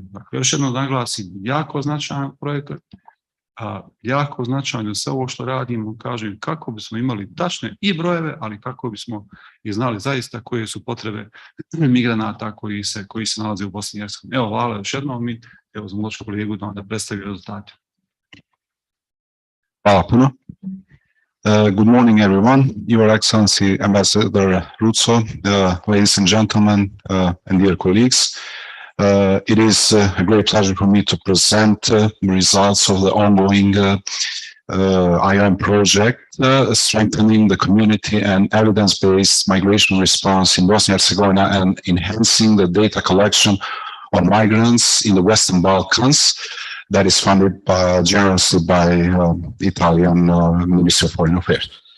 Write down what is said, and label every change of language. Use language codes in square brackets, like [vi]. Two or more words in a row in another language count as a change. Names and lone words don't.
[bs] Dakle, još jedno da naglasim, jako značajan projekat, jako značajno sve ovo što radimo, kažem, kako bismo imali tačne i brojeve, ali kako bismo i znali zaista koje su potrebe migranata koji se nalaze u Bosni i Hercegovini. Evo, hvala još jednom i evo zamolit ću kolegu da predstavi rezultate. Hvala puno. [en] Good morning, everyone. Your Excellency, Ambassador Ruzo, ladies and gentlemen, and dear colleagues. It is a great pleasure for me to present the results of the ongoing IOM project, strengthening the community and evidence-based migration response in Bosnia and Herzegovina and enhancing the data collection on migrants in the Western Balkans that is funded generously by the Italian Ministry of Foreign Affairs.